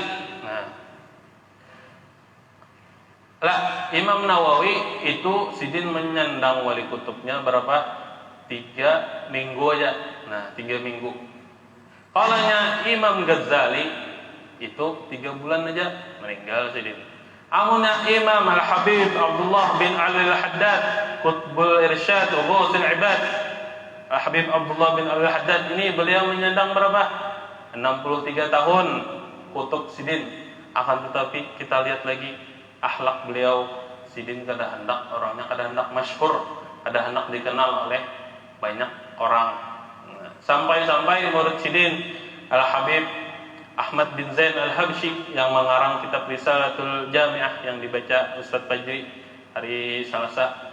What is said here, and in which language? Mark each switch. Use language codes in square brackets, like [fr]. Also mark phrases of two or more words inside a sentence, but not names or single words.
[bjn] Nah, Imam Nawawi itu Sidin menyandang wali kutubnya berapa? 3 minggu aja. Nah, 3 minggu. Kalanya Imam Ghazali itu 3 bulan aja meninggal Sidin. Amunnya Imam Al-Habib Abdullah bin Ali Al-Haddad Qutbul Irsyad wa Ghusul Ibad, Habib Abdullah bin Al-Haddad ini beliau menyandang berapa? 63 tahun kutub Sidin. Akan tetapi kita lihat lagi akhlak beliau. Sidin kada hendak orangnya kada hendak masyhur, kada hendak dikenal oleh banyak orang. Sampai-sampai murid Sidin Al-Habib Ahmad bin Zain Al-Habsyi yang mengarang kitab Risalatul Jami'ah yang dibaca Ustaz Fajri hari Selasa.